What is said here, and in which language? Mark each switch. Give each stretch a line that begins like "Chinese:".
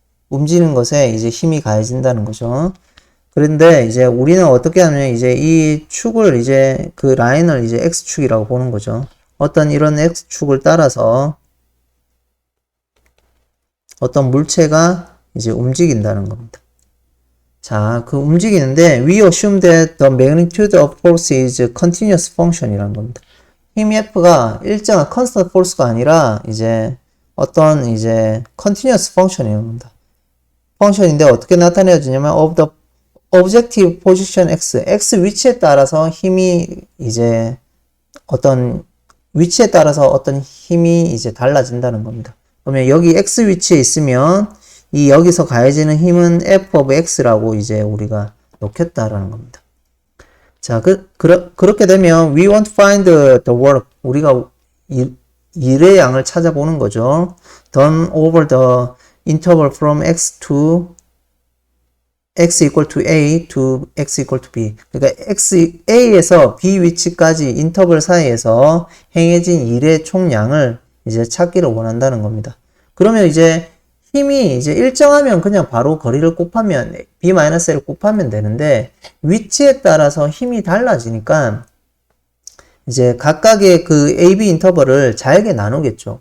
Korean: 움직이는 것에 이제 힘이 가해진다는 거죠. 그런데 이제 우리는 어떻게 하면 이제 이 축을 이제 그 라인을 이제 X축이라고 보는 거죠. 어떤 이런 X축을 따라서 어떤 물체가 이제 움직인다는 겁니다. 자, 그 움직이는데
English: we assume that the magnitude of force is continuous function
Korean: 이라는 겁니다. 힘 F가 일정한 constant force가 아니라 이제 어떤 이제 continuous function입니다. 펑션인데 어떻게 나타내어지냐면
English: of the objective position x
Korean: 위치에 따라서 힘이 이제 어떤 위치에 따라서 어떤 힘이 이제 달라진다는 겁니다. 그러면 여기 x 위치에 있으면 이 여기서 가해지는 힘은 f of x라고 이제 우리가 놓겠다라는 겁니다. 자, 그렇게 되면
English: we want to find the work,
Korean: 우리가 일의 양을 찾아보는 거죠.
English: done over the interval from x equal to a to x equal to b.
Korean: 그러니까 a에서 b 위치까지 인터벌 사이에서 행해진 일의 총량을 이제 찾기를 원한다는 겁니다. 그러면 이제 힘이 이제 일정하면 그냥 바로 거리를 곱하면 b-l을 곱하면 되는데, 위치에 따라서 힘이 달라지니까 이제 각각의 그 AB 인터벌을 잘게 나누겠죠.